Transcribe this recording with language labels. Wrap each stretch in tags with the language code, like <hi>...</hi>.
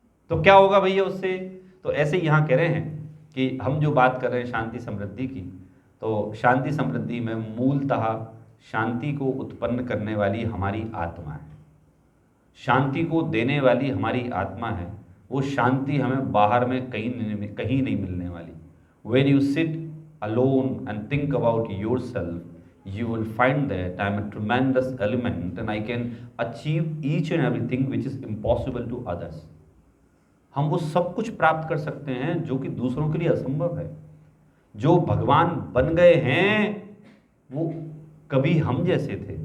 <hi>तो क्या होगा भैया उससे? तो ऐसे ही यहाँ कह रहे हैं कि हम जो बात कर रहे हैं शांति समृद्धि की, तो शांति समृद्धि में मूलतः शांति को उत्पन्न करने वाली हमारी आत्मा है, शांति को देने वाली हमारी आत्मा है। वो शांति हमें बाहर में कहीं नहीं मिलने वाली।</hi> <en>When you sit alone and think about yourself, you will find that I am a tremendous element and I can achieve each and everything which is impossible to others.</en> <hi>हम वो सब कुछ प्राप्त कर सकते हैं जो कि दूसरों के लिए असंभव है। जो भगवान बन गए हैं वो कभी हम जैसे थे।</hi>